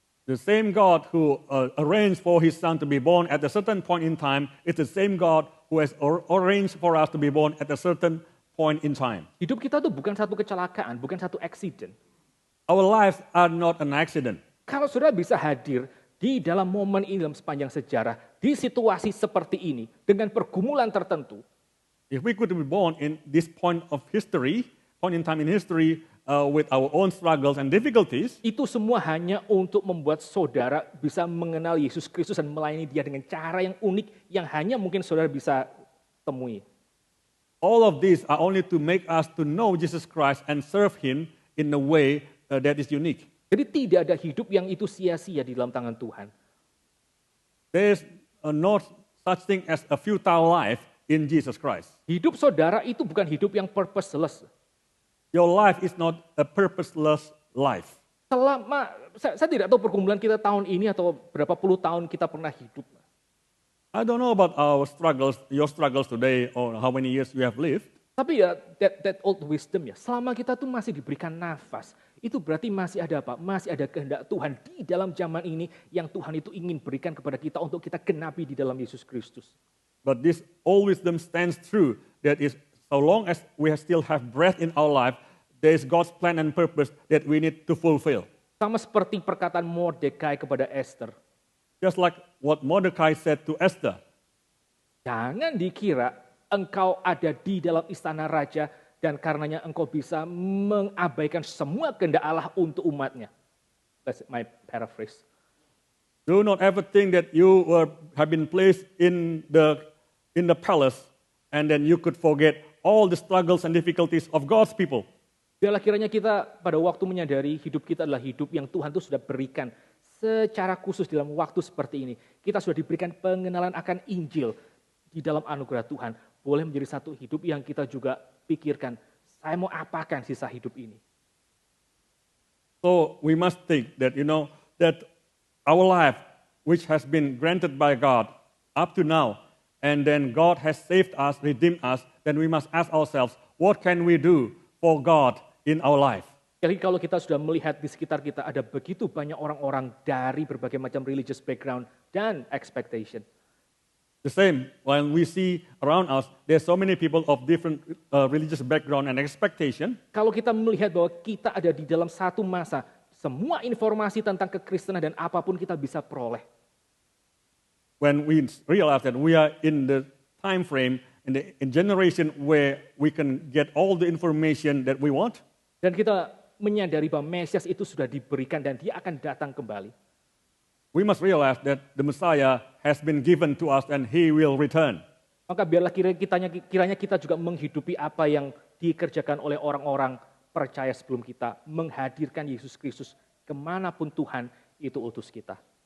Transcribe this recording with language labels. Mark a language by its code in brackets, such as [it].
[en] The same God who arranged for his son to be born at a certain point in time is the same God who has arranged for us to be born at a certain point in time. [id] Hidup kita tuh bukan satu kecelakaan, bukan satu accident. [en] Our lives are not an accident. [id] Kalau saudara bisa hadir di dalam momen ini dalam sepanjang sejarah, di situasi seperti ini, dengan pergumulan tertentu, [en] If we could be born in this point in time in history, with our own struggles and difficulties, [id] itu semua hanya untuk membuat saudara bisa mengenal Yesus Kristus dan melayani Dia dengan cara yang unik yang hanya mungkin saudara bisa temui. [en] all of these are only to make us to know Jesus Christ and serve him in a way that is unique. [id] Jadi tidak ada hidup yang itu sia-sia di dalam tangan Tuhan. [en] There is no such thing as a futile life in Jesus Christ. [id] Hidup saudara itu bukan hidup yang purposeless. [en] Your life is not a purposeless life. [id] Selama saya tidak tahu pergumulan kita tahun ini atau berapa puluh tahun kita pernah hidup. [en] I don't know about your struggles today, or how many years you have lived. [id] Tapi ya [en] that old wisdom [id] ya, selama kita tuh masih diberikan nafas, itu berarti masih ada apa? Masih ada kehendak Tuhan di dalam zaman ini yang Tuhan itu ingin berikan kepada kita untuk kita genapi di dalam Yesus Kristus. [en] But this old wisdom stands true, that is, so long as we still have breath in our life, there is God's plan and purpose that we need to fulfill. [id] Sama seperti perkataan Mordekai kepada Esther. [en] Just like what Mordecai said to Esther. [id] Jangan dikira engkau ada di dalam istana raja dan karenanya engkau bisa mengabaikan semua kehendak Allah untuk umatnya. [en] That's my paraphrase. Do not ever think that you have been placed in the palace and then you could forget all the struggles and difficulties of God's people. [id] Biarlah kiranya kita pada waktu menyadari hidup kita adalah hidup yang Tuhan itu sudah berikan secara khusus dalam waktu seperti ini. Kita sudah diberikan pengenalan akan Injil di dalam anugerah Tuhan. Boleh menjadi satu hidup yang kita juga pikirkan, saya mau apakan sisa hidup ini. [en] So we must think that, that our life, which has been granted by God up to now, and then God has saved us, redeemed us, then we must ask ourselves, what can we do for God in our life? [id] Jadi kalau kita sudah melihat di sekitar kita ada begitu banyak orang-orang dari berbagai macam [en] religious background [id] dan expectation. [en] The same, when we see around us, there's so many people of different religious background and expectation. [id] Kalau kita melihat bahwa kita ada di dalam satu masa, semua informasi tentang kekristenan dan apapun kita bisa peroleh. [en] When we realize that we are in the time frame, in generation where we can get all the information that we want. [id] Dan kita menyadari bahwa Mesias itu sudah diberikan dan dia akan datang kembali. [en] we must realize that the Messiah has been given to us and he will return. [id] Maka biarlah kiranya kita juga menghidupi apa yang dikerjakan oleh orang-orang percaya sebelum kita, menghadirkan Yesus Kristus kemanapun Tuhan itu utus kita.